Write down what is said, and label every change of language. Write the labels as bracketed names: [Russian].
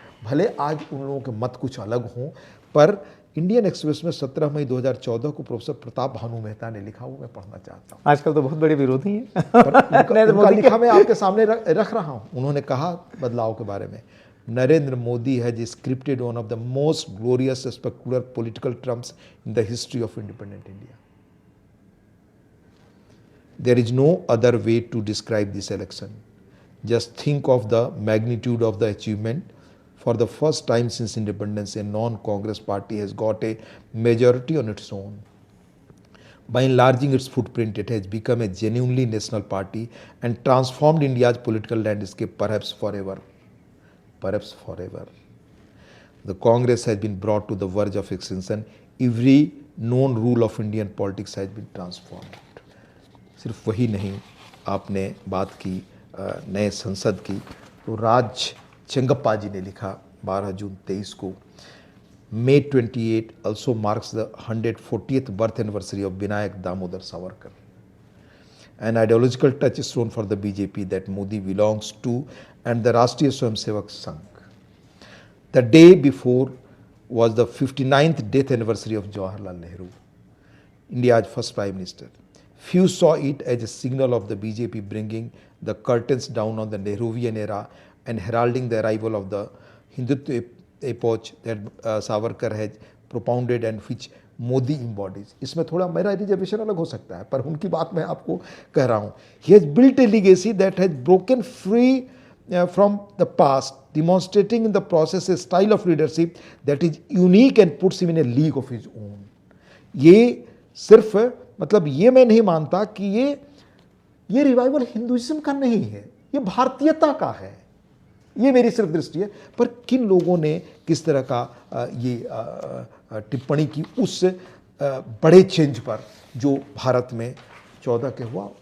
[Hindi] भले आज उन लोगों के मत कुछ अलग हों, पर इंडियन एक्सप्रेस में 17 मई 2014 को प्रोफेसर प्रताप भानु मेहता ने लिखा, वो मैं पढ़ना चाहता हूँ। आजकल तो बहुत बड़े विरोधी हैं। उनका लिखा मैं आपके सामने रख रहा हूँ। उन्होंने कहा बदलाव के बारे में, [English] Narendra Modi has scripted one of the most glorious spectacular political triumphs in the history of independent India. There is no other way to describe this election. Just think of the magnitude of the achievement. For the first time since independence, a non-Congress party has got a majority on its own. By enlarging its footprint, it has become a genuinely national party and transformed India's political landscape, perhaps forever. Perhaps forever. The Congress has been brought to the verge of extinction. Every known rule of Indian politics has been transformed. [Hindi] सिर्फ वही नहीं, आपने बात की नए संसद की, तो राज चेंगप्पा जी ने लिखा 12 जून 23 को, [English] May 28 also marks the 140th birth anniversary of Vinayak Damodar Savarkar. An ideological touchstone for the BJP that Modi belongs to and the Rashtriya Swayamsevak Sangh. The day before was the 59th death anniversary of Jawaharlal Nehru, India's first Prime Minister. Few saw it as a signal of the BJP bringing the curtains down on the Nehruvian era and heralding the arrival of the Hindutva epoch that Savarkar has propounded and which Modi embodies. [Hindi] इसमें थोड़ा मेरा reservation अलग हो सकता है, पर उनकी बात मैं आपको कह रहा हूँ. [English] He has built a legacy that has broken free from the past, demonstrating in the process a style of leadership that is unique and puts him in a league of his own. [Hindi] ये सिर्फ मतलब ये मैं नहीं मानता कि ये revival Hinduism का नहीं है, ये भारतीयता का है, ये मेरी सिर्फ दृष्टि है. पर किन लोगों ने किस तरह का ये टिप्पणी की, उस बड़े चेंज पर जो भारत में 14 के हुआ।